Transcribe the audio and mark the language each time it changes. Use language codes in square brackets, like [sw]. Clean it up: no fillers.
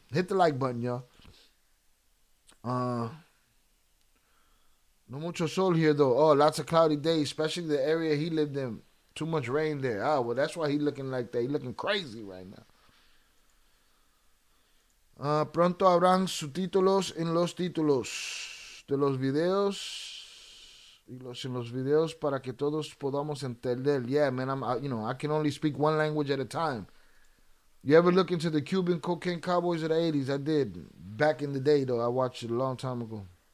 [en] Hit the like button, y'all. [es] No mucho sol [en] here, though. Oh, lots of cloudy days, especially the area he lived in. Too much rain there. Ah, well, that's why he looking like that. He looking crazy right now. [es] Pronto habrán subtítulos en los títulos de los videos y en los videos para que todos podamos entender. [en] Yeah, man, I can only speak one language at a time. You ever look into the Cuban cocaine cowboys of the 80s? I did. Back in the day, though. I watched it a long time ago.